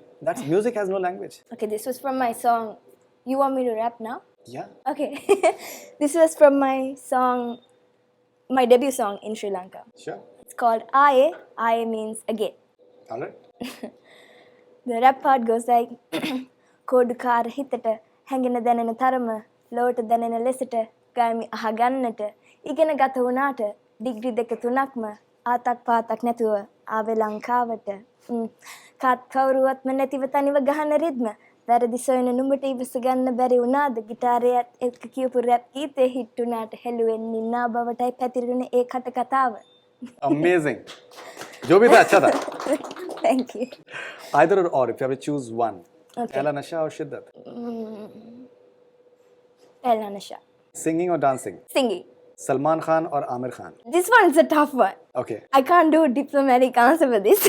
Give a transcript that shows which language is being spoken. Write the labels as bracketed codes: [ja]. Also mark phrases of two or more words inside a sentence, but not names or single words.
[en] That's music has no language. Okay, this was from my song. You want me to rap now? Yeah. Okay. This was from my song, my debut song in Sri Lanka. Sure. It's called Aye. Aye means again. All right. The rap part goes like [si] කෝඩුකාර හිතට හැඟෙන දැනෙන තරම ලෝට දැනෙන ලෙසට ගාමි අහගන්නට ඉගෙන ගත වුණාට ඩිග්‍රී දෙක තුනක්ම ආතක් පාතක් නැතුව ආවේ ලංකාවට කාත් කවුරුවත්ම නැතිව තනිව ගහන රිද්ම වැරදි සොයන නුඹට ඉවස ගන්න බැරි වුණාද ගිටාරයත් එක්ක කියපු රැප් ගීතේ හිට් වුණාට හෙළුවෙන් නින්නා බවටයි පැතිරුණේ ඒ කට කතාව. [en] Amazing. [hi] जो भी था अच्छा था. [en] Thank you. Either or, if you have to choose one. Okay. Pehla Nasha or Shiddat? Pehla Nasha. Singing or dancing? Singing. Salman Khan or Amir Khan? This one is a tough one. Okay. I can't do a diplomatic answer for this.